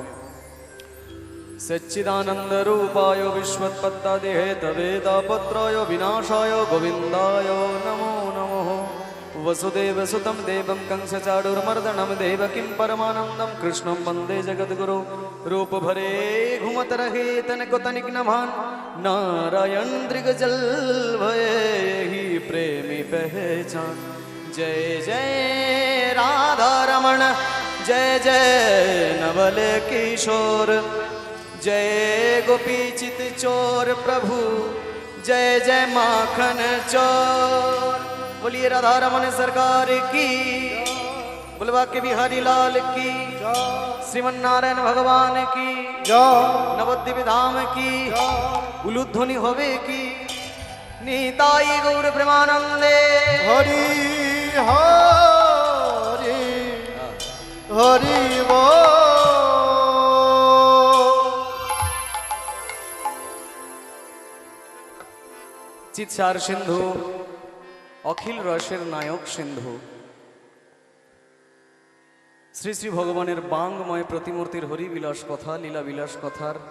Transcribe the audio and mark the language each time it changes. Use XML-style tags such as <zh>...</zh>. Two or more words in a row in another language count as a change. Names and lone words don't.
<sa>सच्चिदानंद रूपाय विश्वोत्पत्तादिहेतवे तापत्रय विनाशाय गोविंदाय नमो नमः। वसुदेव सुतं देवं कंसचाडूरमर्दनं देवकीं परमानन्दं कृष्णं वन्दे जगद्गुरो।</sa> <hi>रूप भरे घुमत रहे तनिक तनिक नभान नारायण दृगजल भये ही प्रेमी पहचान। जय जय राधा रमण जय जय नवल किशोर जय गोपी चित चोर प्रभु जय जय माखन चोर। बोलिए राधा रमण सरकार की, बुलवा के बिहारी लाल की, श्रीमन्नारायण भगवान की, नवद्वीप धाम की, उलुध्वनि होवे की। निताई गौर प्रेमानंदे हरि हरि हरि बोल।</hi> <bn>চিৎসার সিন্ধু অখিল রসের নায়ক সিন্ধু শ্রী শ্রী ভগবানের বাংময় প্রতিমূর্তির হরিবিলাস কথা লীলা বিলাস কথার</bn>